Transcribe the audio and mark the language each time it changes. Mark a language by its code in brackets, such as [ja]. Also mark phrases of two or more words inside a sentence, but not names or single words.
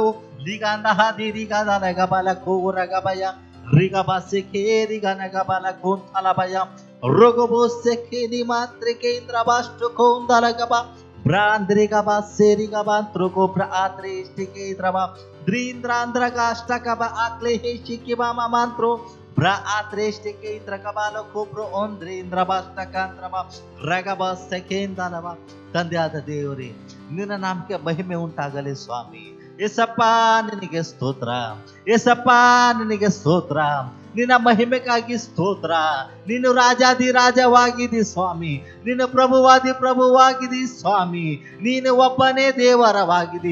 [kn] ಲಿಗಂದಹ ದಿರಿಗದಲಗಬಲ ಕೋರಗಬಯ ರಿಗಬ ಸೆಕೆ ರಿಗನಗಬಲ ಕೋಂತಲಬಯ ರೊಗಬೋ ಸೆಕೆ ದಿ ಮಾತ್ರಿಕೇಂದ್ರ ಬಾಷ್ಟು ಕೋಂದಲಗಬ ಭ್ರಾಂದ್ರಿಗಬ ಸೇರಿಗಬ ತ್ರುಗೋ ಭ್ರಾತ್ರಿಷ್ಟಿಕೇಂದ್ರಬ ದ್ರೀಂದ್ರಾಂಧ್ರಗಾಷ್ಟಕಬ ಆಕ್ಲೇಹಿಷಿಕಿಬ ಮಂತ್ರೋ ಭ್ರಾತ್ರಿಷ್ಟಿಕೇಂದ್ರಕಬಲ ಕೋಬ್ರೋ ಓಂದ್ರೀಂದ್ರಬಾಷ್ಟಕಾಂತ್ರಬ ರಗಬ ಸೆಕೇಂದಲಬ. ತಂದೆಯಾದ ದೇವರೇ, ನಿನ್ನ ನಾಮಕ್ಕೆ ಮಹಿಮೆ ಉಂಟಾಗಲಿ ಸ್ವಾಮಿ. ಏಸಪ್ಪ ನಿನಗೆ ಸ್ತೋತ್ರ, ಏಸಪ್ಪ ನಿನಗೆ ಸ್ತೋತ್ರ, ನಿನ್ನ ಮಹಿಮೆಗಾಗಿ ಸ್ತೋತ್ರ. ನೀನು ರಾಜಾದಿರಾಜವಾಗಿದಿ ಸ್ವಾಮಿ, ನೀನು ಪ್ರಭುವಾಗಿದಿ ಸ್ವಾಮಿ, ನೀನು ಒಬ್ಬನೇ ದೇವರವಾಗಿದಿ.